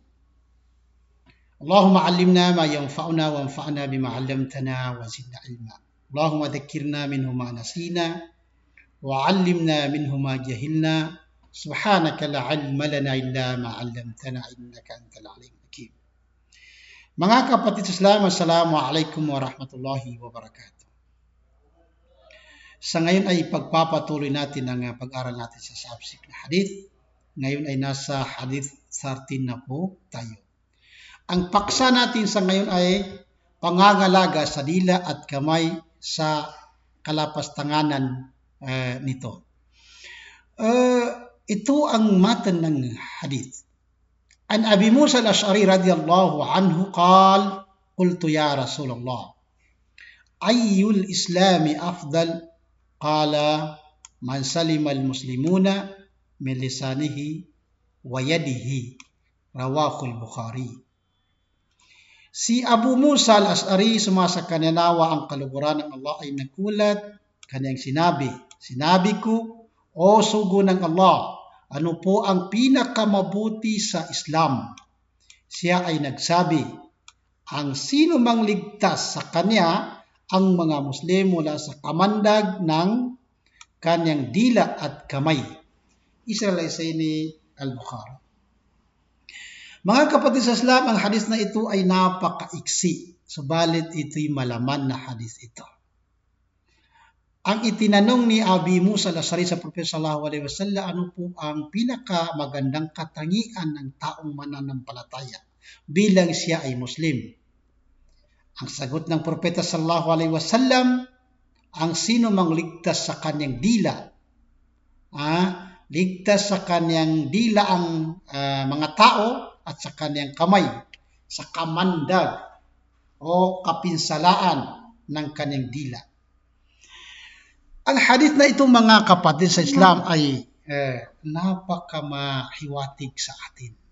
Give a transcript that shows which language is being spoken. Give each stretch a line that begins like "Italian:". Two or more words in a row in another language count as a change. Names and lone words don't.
Arabic: اللهم علمنا ما ينفعنا وانفعنا بما علمتنا وزدنا علما. اللهم ذكرنا منه ما نسينا وعلمنا منه ما جهلنا. سبحانك لا علم لنا إلا ما علمتنا إنك أنت العليم الحكيم.
Filipino: Mga kapatid sa Islam,
Arabic: السلام عليكم ورحمة الله وبركاته.
Filipino: Sa ngayon ay pagpapatuloy natin ang pag-aral natin sa subject na hadith. Ngayon ay nasa hadith 13 na po tayo. Ang paksa natin sa ngayon ay pangangalaga sa dila at kamay sa kalapastanganan nito. Ito ang matan ng hadith.
Arabic: عن أبي موسى الأشعري رضي الله عنه قال قلت يا رسول الله أي الإسلام أفضل? قال من سلم المسلمون من لسانه ويده. رواه البخاري.
Filipino: Si Abu Musa al-Ash'ari, sumasakananawa ang kaluguran ng Allah, ay nagkulat, kanyang sinabi ko, o sugo ng Allah, ano po ang pinakamabuti sa Islam? Siya ay nagsabi, ang sino mang ligtas sa kanya ang mga Muslim mula sa kamandag ng kanyang dila at kamay. Israel al-Bukhari. Mga kapatid sa Islam, ang hadis na ito ay napakaiksi, subalit ito'y malaman na hadis ito. Ang itinanong ni Abi Musa al-Ash'ari sa Propeta
Arabic: صلى الله عليه وسلم,
Filipino: ano po ang pinakamagandang katangian ng taong mananampalataya bilang siya ay Muslim? Ang sagot ng Propeta
Arabic: صلى الله عليه وسلم,
Filipino: ang sino mang ligtas sa kanyang dila, ligtas sa kanyang dila ang mga tao at sa kanyang kamay, sa kamandag o kapinsalaan ng kanyang dila. Ang hadith na itong mga kapatid sa Islam ay napakamahiwatig sa atin.